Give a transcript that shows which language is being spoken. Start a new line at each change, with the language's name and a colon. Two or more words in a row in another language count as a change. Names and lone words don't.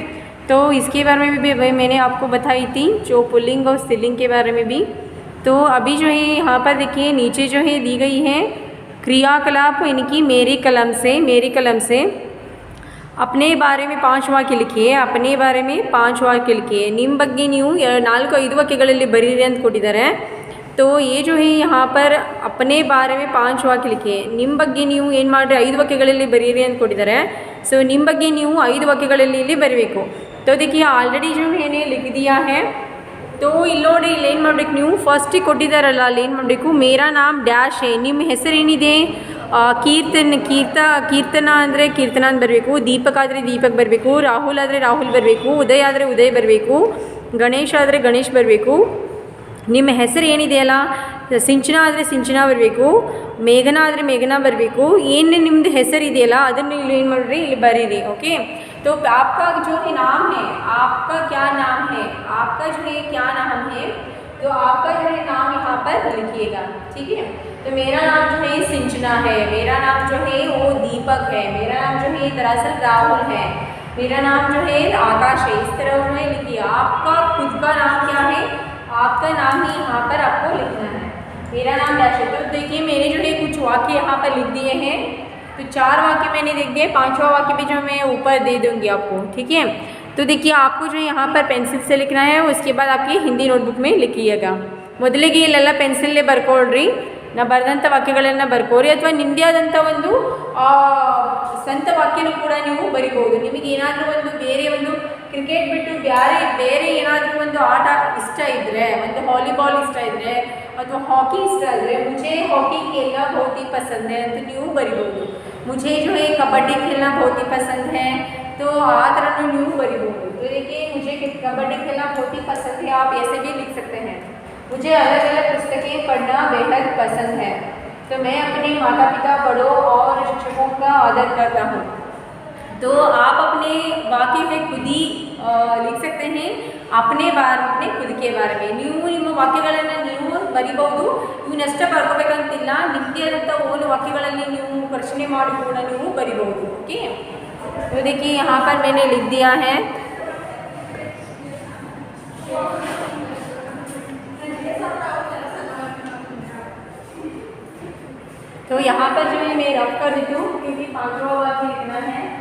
Hindi: तो इसके बारे में भी मैंने आपको बताई थी, जो पुल्लिंग और स्त्रीलिंग के बारे में भी। तो अभी जो है यहाँ पर देखिए नीचे जो है दी गई है क्रियाकलाप, इनकी मेरी कलम से अपने बारे में 5 वाक्य लिखिए। अपने बारे में 5 वाक्य लिखिए।
Kannada: ನಿಮ್ಮ ಬಗ್ಗೆ ನೀವು 4-5 ವಾಕ್ಯಗಳಲ್ಲಿ ಬರೀರಿ ಅಂತ ಕೊಟ್ಟಿದ್ದಾರೆ।
Hindi: तो ये जो है यहाँ पर अपने बारे में 5 वाक्य लिखिए।
Kannada: ನಿಮ್ಮ ಬಗ್ಗೆ ನೀವು ಏನು ಮಾಡಿರಿ 5 ವಾಕ್ಯಗಳಲ್ಲಿ ಬರೀರಿ ಅಂತ ಕೊಟ್ಟಿದ್ದಾರೆ। सो ನಿಮ್ಮ ಬಗ್ಗೆ ನೀವು 5 ವಾಕ್ಯಗಳಲ್ಲಿ ಇಲ್ಲಿ ಬರಬೇಕು।
Hindi: तो देखिए ऑलरेडी जो मैंने लिख दिया है।
Kannada: तो ಇಲ್ಲಿ ನೋಡಿ, ಇಲ್ಲಿ ಏನು ಮಾಡಬೇಕು ನೀವು, ಫಸ್ಟಿಗೆ ಕೊಟ್ಟಿದ್ದಾರಲ್ಲ ಅಲ್ಲಿ ಏನು ಮಾಡಬೇಕು,
Hindi: मेरा नाम डैश है,
Kannada: ನಿಮ್ಮ ಹೆಸರೇನಿದೆ ಕೀರ್ತನ ಅಂದರೆ ಕೀರ್ತನ ಅಂತ ಬರಬೇಕು, ದೀಪಕ್ ಆದರೆ ದೀಪಕ್ ಬರಬೇಕು, ರಾಹುಲ್ ಆದರೆ ರಾಹುಲ್ ಬರಬೇಕು, ಉದಯ್ ಆದರೆ ಉದಯ್ ಬರಬೇಕು, ಗಣೇಶ್ ಆದರೆ ಗಣೇಶ್ ಬರಬೇಕು, ನಿಮ್ಮ ಹೆಸರು ಏನಿದೆಯಲ್ಲ ಸಿಂಚನಾ ಆದರೆ ಸಿಂಚನಾ ಬರಬೇಕು, ಮೇಘನಾ ಆದರೆ ಮೇಘನಾ ಬರಬೇಕು, ಏನು ನಿಮ್ಮದು ಹೆಸರು ಇದೆಯಲ್ಲ ಅದನ್ನು ಇಲ್ಲಿ ಏನು ಮಾಡಿರಿ, ಇಲ್ಲಿ ಬರೀರಿ।
Hindi: ओके, तो आपका जो है नाम है, आपका क्या नाम है, आपका जो है क्या नाम है, तो आपका जो है नाम यहाँ पर लिखिएगा, ठीक है। तो मेरा नाम जो है सिंचना है, मेरा नाम जो है वो दीपक है, मेरा नाम जो है दरअसल राहुल है, मेरा नाम जो है आकाश है। इस तरह जो है लिखिए। आपका खुद का नाम क्या है, आपका नाम ही यहाँ पर आपको लिखना है। मेरा नाम डैश है। तो देखिए मैंने जो है कुछ वाक्य यहाँ पर लिख दिए हैं। तो 4 वाक्य मैंने लिख दिए, 5वां वाक्य भी जो मैं ऊपर दे दूँगी आपको, ठीक है। तो देखिए आपको जो यहाँ पर पेंसिल से लिखना है, उसके बाद आपकी हिंदी नोटबुक में लिखिएगा।
Kannada: ಮೊದಲಿಗೆ ಇಲ್ಲೆಲ್ಲ ಪೆನ್ಸಿಲ್ಲೇ ಬರ್ಕೊಳ್ರಿ, ನಾ ಬರೆದಂಥ ವಾಕ್ಯಗಳನ್ನು ಬರ್ಕೋರಿ, ಅಥವಾ ನಿಮ್ಮದೇ ಆದಂಥ ಒಂದು ಸ್ವಂತ ವಾಕ್ಯನೂ ಕೂಡ ನೀವು ಬರಿಬೋದು। ನಿಮಗೆ ಏನಾದರೂ ಒಂದು ಬೇರೆ ಒಂದು ಕ್ರಿಕೆಟ್ ಬಿಟ್ಟು ಬೇರೆ ಏನಾದರೂ ಒಂದು ಆಟ ಇಷ್ಟ ಇದ್ದರೆ, ಒಂದು ವಾಲಿಬಾಲ್ ಇಷ್ಟ ಇದ್ದರೆ ಅಥವಾ ಹಾಕಿ ಇಷ್ಟ ಇದ್ದರೆ,
Hindi: मुझे हॉकी खेलना बहुत ही पसंद है
Kannada: ಅಂತ ನೀವು ಬರಿಬೋದು।
Hindi: मुझे जो है कबड्डी खेलना बहुत ही पसंद है, तो आ तरह
Kannada: ನೀವು ಬರಿಬೋದು।
Hindi: तो देखिए मुझे कबड्डी खेलना बहुत ही पसंद है, आप ऐसे भी लिख सकते हैं। मुझे अलग अलग पुस्तकें पढ़ना बेहद पसंद है, तो मैं अपने माता पिता, बड़ों और शिक्षकों का आदर करता हूँ। तो आप अपने वाक्य में खुद ही लिख सकते हैं, अपने खुद के बारे में
Kannada: ನೀವು ನಿಮ್ಮ ವಾಕ್ಯಗಳನ್ನು ನೀವು ಬರಿಬಹುದು। ಇವನ್ನಷ್ಟೇ ಬರ್ಕೋಬೇಕಂತಿಲ್ಲ, ನಿಮ್ಮದೇ ಆದಂಥ ಓನ್ ವಾಕ್ಯಗಳಲ್ಲಿ ನೀವು ಪ್ರಶ್ನೆ ಮಾಡಿ ಕೂಡ ನೀವು ಬರಿಬಹುದು।
Hindi: ओके, तो देखिए यहाँ पर मैंने लिख दिया है। तो यहाँ पर जो है मैं रफ कर देती हूँ, क्योंकि 5वां वाक्य लिखना है।